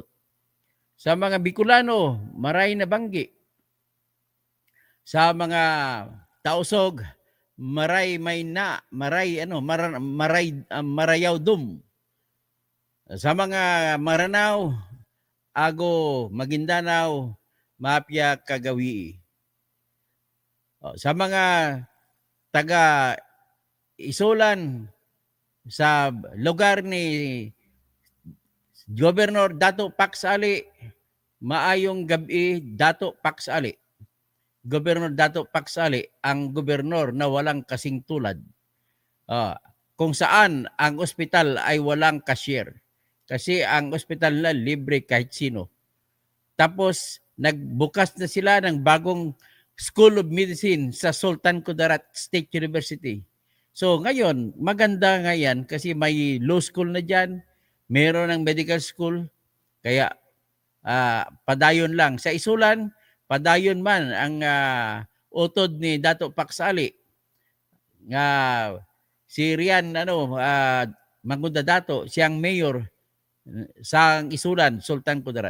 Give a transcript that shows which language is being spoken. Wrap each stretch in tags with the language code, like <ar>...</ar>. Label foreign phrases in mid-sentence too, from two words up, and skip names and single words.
<tl>Sa mga Bicolano,</tl> <bik>maray na banggi.</bik> <tl>Sa mga Tausog,</tl> <tsg>marayaw dum.</tsg> <tl>Sa mga Maranao,</tl> <mdh>ago Maguindanao, mapya kagawi.</mdh> <tl>Sa mga taga Isulan, sa lugar ni Governor Dato Pax Ali,</tl> <ceb>maayong gabi</ceb> <tl>Dato Pax Ali. Governor Dato Pax Ali, ang gobernador na walang kasing tulad. Kung saan ang ospital ay walang cashier. Kasi ang ospital na libre kahit sino. Tapos, nagbukas na sila ng bagong School of Medicine sa Sultan Kudarat State University. So, ngayon, maganda nga yan kasi may</tl> <en>law school</en> <tl>na dyan, meron ng</tl> <en>medical school,</en> <tl>kaya padayon lang.</tl> <ceb>Sa Isulan, padayon man ang utod ni Dato Paksali nga si Rian Magunda Dato, siyang mayor sa Isulan, Sultan Kudarat.</ceb>